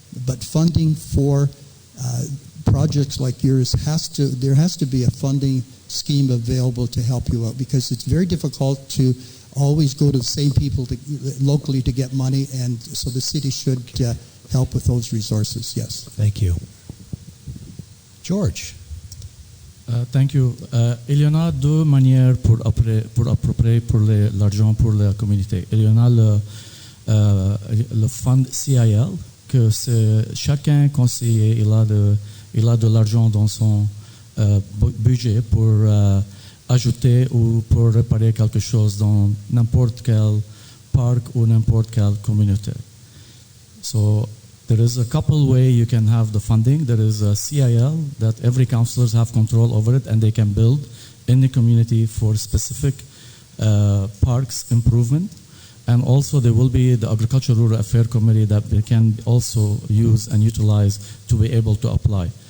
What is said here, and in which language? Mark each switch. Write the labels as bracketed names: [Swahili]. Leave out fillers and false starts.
[English] But funding for projects like yours there has to be a funding scheme available to help you out, because it's very difficult to always go to the same people locally to get money, and so the city should help with those resources. Yes. Thank you. George. Thank you. [French] Il y en a deux manières pour approprier pour l'argent pour la communauté. Il y en a le fund CIL, que c'est chacun conseiller, il a de l'argent dans son budget pour ajouter ou pour réparer quelque chose dans n'importe quel parc ou n'importe quelle communauté. [English] So there is a couple way you can have the funding. There is a CIL that every councillors have control over it, and they can build in the community for specific parks improvement. And also there will be the Agricultural Rural Affairs Committee that they can also use and utilize to be able to apply.